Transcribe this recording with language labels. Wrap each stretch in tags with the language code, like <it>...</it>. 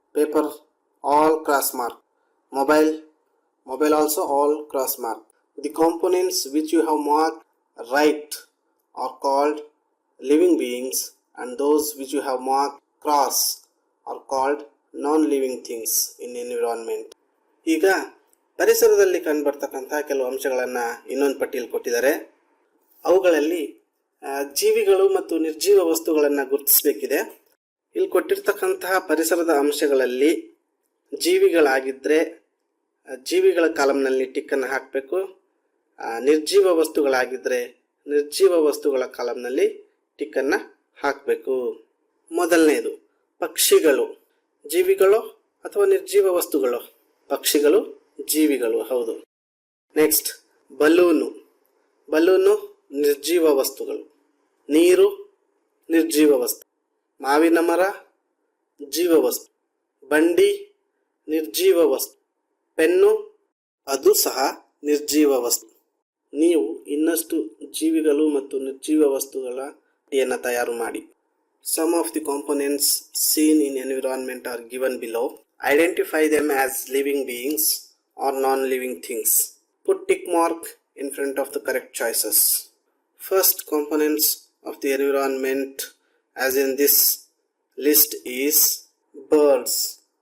<en>Paper, all cross mark. Mobile. Mobile also all cross mark. The components which you have marked right are called living beings, and those which you have marked cross are called non-living things in environment.</en> <kn>ಈಗ ಪರಿಸರದಲ್ಲಿ ಕಂಡುಬರ್ತಕ್ಕಂಥ ಕೆಲವು ಅಂಶಗಳನ್ನು ಇನ್ನೊಂದು ಪಟ್ಟಿಯಲ್ಲಿ ಕೊಟ್ಟಿದ್ದಾರೆ. ಅವುಗಳಲ್ಲಿ ಜೀವಿಗಳು ಮತ್ತು ನಿರ್ಜೀವ ವಸ್ತುಗಳನ್ನು ಗುರುತಿಸಬೇಕಿದೆ. ಇಲ್ಲಿ ಕೊಟ್ಟಿರ್ತಕ್ಕಂತಹ ಪರಿಸರದ ಅಂಶಗಳಲ್ಲಿ ಜೀವಿಗಳಾಗಿದ್ದರೆ ಜೀವಿಗಳ ಕಾಲಂನಲ್ಲಿ ಟಿಕ್ಕನ್ನು ಹಾಕಬೇಕು. ನಿರ್ಜೀವ ವಸ್ತುಗಳಾಗಿದ್ದರೆ ನಿರ್ಜೀವ ವಸ್ತುಗಳ ಕಾಲಂನಲ್ಲಿ ಟಿಕ್ಕನ್ನು ಹಾಕಬೇಕು. ಮೊದಲನೇದು ಪಕ್ಷಿಗಳು. ಜೀವಿಗಳು ಅಥವಾ ನಿರ್ಜೀವ ವಸ್ತುಗಳು? ಪಕ್ಷಿಗಳು ಜೀವಿಗಳು, ಹೌದು. Next, balloon. ಬಲೂನು ನಿರ್ಜೀವ ವಸ್ತುಗಳು. ನೀರು ನಿರ್ಜೀವ ವಸ್ತು. ಮಾವಿನ ಮರ ಜೀವ ವಸ್ತು. ಬಂಡಿ ನಿರ್ಜೀವ ವಸ್ತು. ಪೆನ್ನು ಅದು ಸಹ ನಿರ್ಜೀವ ವಸ್ತು. ನೀವು ಇನ್ನಷ್ಟು ಜೀವಿಗಳು ಮತ್ತು ನಿರ್ಜೀವ ವಸ್ತುಗಳ ಪಟ್ಟಿಯನ್ನು ತಯಾರು ಮಾಡಿ.</kn> <en>Some of the components seen in environment are given below. Identify them as living beings or non-living things. Put tick mark in front of the correct choices. First components of the environment as in this list is birds.</en>